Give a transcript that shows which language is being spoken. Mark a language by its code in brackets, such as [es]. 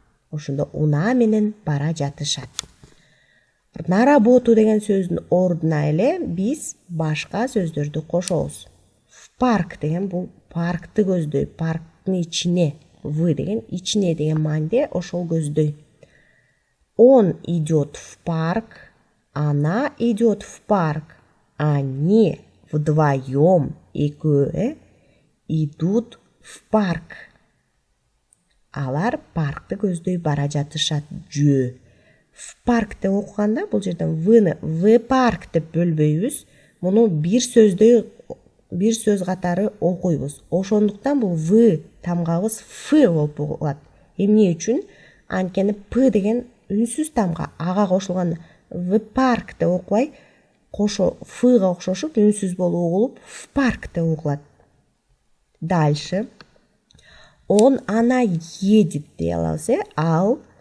[ky] Ошондо уна менен бара жатышат. [ru] На работу [ky] деген сөздүн ордуна эле биз башка сөздөрдү кошобуз. В парк деген бул паркты көздөй, парктын ичине. В деген ичине деген мааниде ошол көздөй. [ru] Он идет в парк, она идет в парк. Они вдвоем, [ky] экөө, [ru] идут в парк. [ky] Алар паркты көздөй бара жатышат, жөө. В парк деп окуганда бул жерден в-ны [ru] в парк [ky] деп бөлбөйбүз. Муну бир сөздөй, бир сөз катары окуйбуз. Ошондуктан бул в тамгабыз ф болуп калат. Эмне үчүн? Анткени п деген үнсүз тамга, ага кошулганда [ru] в парк [ky] деп окубай, кошо фга окшошуп үнсүз болуп угулуп в парк деп угулат. [ru] Дальше. Он, она едет [ky] дей алабыз, ал